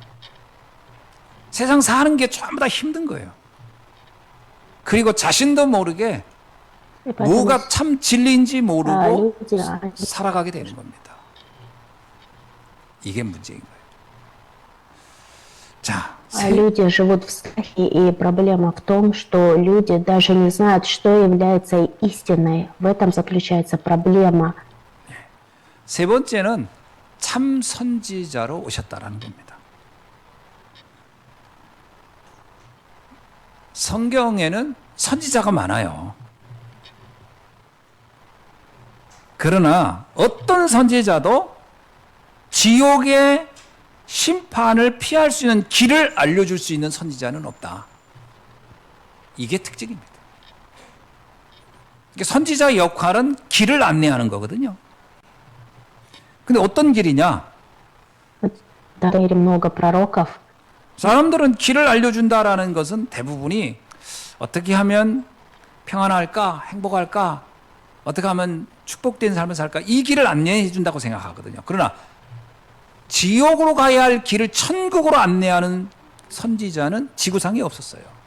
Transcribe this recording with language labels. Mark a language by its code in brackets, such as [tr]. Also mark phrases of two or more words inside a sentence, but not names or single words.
[ko] 세상 사는 게 전부 다 힘든 거예요. 그리고 자신도 모르게 뭐가 참 진리인지 모르고 살아가게 되는 겁니다. 이게 문제인 거예요. 자, [ru] Люди живут в страхе, и проблема в том, что люди даже не знают, что является истиной. В этом заключается проблема. [ko] 세 번째는 참 선지자로 오셨다라는 겁니다. 성경에는 선지자가 많아요. 그러나 어떤 선지자도 지옥의 심판을 피할 수 있는 길을 알려줄 수 있는 선지자는 없다. 이게 특징입니다. 선지자의 역할은 길을 안내하는 거거든요. 근데 어떤 길이냐? [ru] В мире много пророков, [ko] 사람들은 길을 알려준다라는 것은 대부분이 어떻게 하면 평안할까, 행복할까, 어떻게 하면 축복된 삶을 살까, 이 길을 안내해 준다고 생각하거든요. 그러나 지옥으로 가야 할 길을 천국으로 안내하는 선지자는 지구상에 없었어요.